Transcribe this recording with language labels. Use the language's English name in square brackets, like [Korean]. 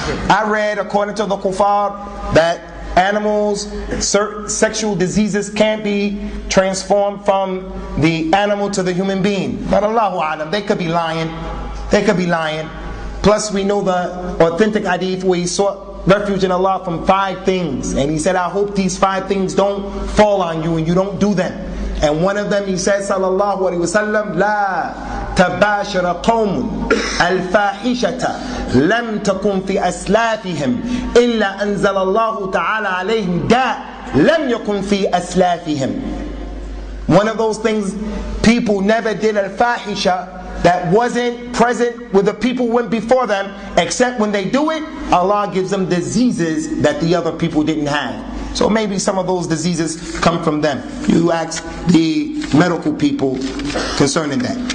[English] I read, according to the kuffar, that animals, certain sexual diseases can't be transformed from the animal to the human being. But Allahu A'lam, they could be lying. They could be lying. Plus we know the authentic hadith where he sought refuge in Allah from 5 things. And he said, I hope these 5 things don't fall on you and you don't do them. And one of them, he said, sallallahu alayhi wa sallam, [Arabic] لا تباشر قوم الفاحشة لم تكن في أسلافهم إلا أنزل الله تعالى عليهم داء لم يكن في أسلافهم. [English] One of those things, people never did al-fahisha that wasn't present with the people who went before them, except when they do it, Allah gives them diseases that the other people didn't have. So maybe some of those diseases come from them. You ask the medical people concerning that.